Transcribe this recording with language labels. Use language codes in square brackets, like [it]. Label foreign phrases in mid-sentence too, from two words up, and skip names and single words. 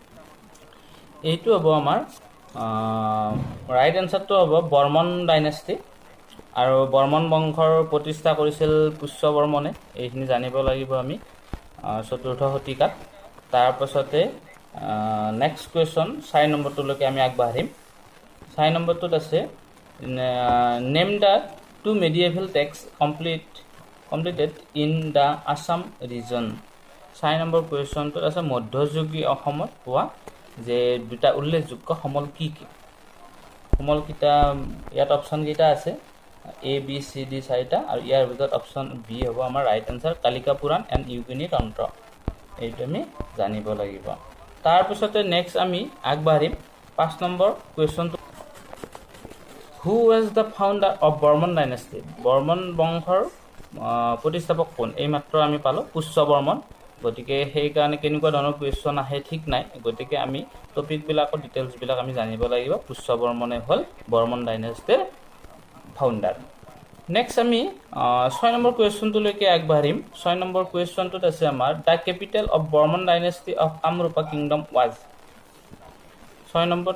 [as] এইটো হ'ব আমাৰ [en] right answer [as] হ'ব বৰ্মন ডাইনেষ্টি। আৰু বৰ্মন বংশৰ প্ৰতিষ্ঠা কৰিছিল পুষ্য বৰ্মনে, এইখিনি জানিব লাগিব আমি 4th শতিকাত। তাৰপাছতে [en] next question [as] 4 নম্বৰটোলৈকে আমি আগবাঢ়িম। 4 নম্বৰটোত আছে, [en] নেম দ্য 2 medieval texts complete completed in the Assam region. [as] 4 নম্বৰ কুৱেশ্যনটোত আছে মধ্যযুগীয় অসমত হোৱা যে দুটা উল্লেখযোগ্য সমল কি কি সমল কিটা ইয়াত অপশ্যন কেইটা আছে A B C D 4টা আৰু ইয়াৰ ভিতৰত অপশ্যন B হ'ব আমাৰ [en] right answer [as] কালিকা পুৰাণ এণ্ড ইউগিনী তন্ত্ৰ এইটো আমি জানিব লাগিব তাৰ পিছতে নেক্সট আমি আগবাঢ়িম 5 নম্বৰ কুৱেশ্যনটো [en] Who was the founder of Bormon dynasty? [as] Bormon বংশৰ প্ৰতিষ্ঠাপক কোন এই মাত্ৰ আমি পালো পুষ্য বৰ্মন গতিকে সেই কাৰণে কেনেকুৱা ধৰণৰ কুৱেশ্যন আহে ঠিক নাই গতিকে আমি টপিক বিলাকৰ ডিটেইলছ বিলাক আমি জানিব লাগিব পুষ্য বৰ্মনে হ'ল বৰ্মন [en] dynasty founder [as] নেক্সট আমি 6 নম্বৰ কুৱেশ্যনটোলৈকে আগবাঢ়িম 6 নম্বৰ কুৱেশ্যনটোত আছে আমাৰ [en] the capital of Barman dynasty of Kamarupa kingdom was [as] 6 নম্বৰটো